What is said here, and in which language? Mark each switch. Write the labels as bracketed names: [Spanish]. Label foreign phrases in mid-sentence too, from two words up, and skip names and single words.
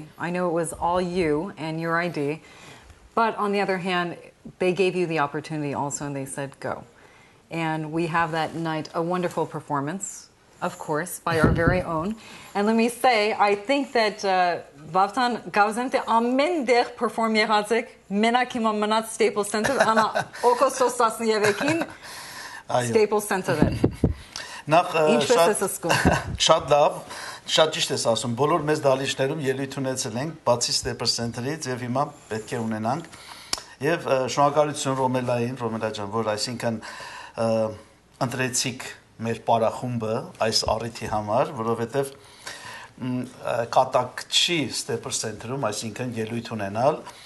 [English] I know it was all you and your idea, but on the other hand, they gave you the opportunity also and they said go. And we have that night a wonderful performance, of course, by our very own. And let me say, I think that [Armenian] Vartan Gavzente ամեն դեղ perform եղածեք, մենակ հիմա մնաց Staples Center, անա օգոստոս 13-ին Staples Center-ը։ Ինչպես ես զգում։ Շատ լավ, շատ ճիշտ ես ասում։ Բոլոր մեծ դահլիճներում ելույթ ունեցել ենք, բացի Staples Center-ից, եւ հիմա պետք է ունենանք։ Եվ շնորհակալություն Ռոմելա ջան, որ այսինքն ընտրեցիք մեր պարախումբը այս առիթի համար, որովհետև կատակ չի Staples Center-ում, այսինքն ելույթ ունենալ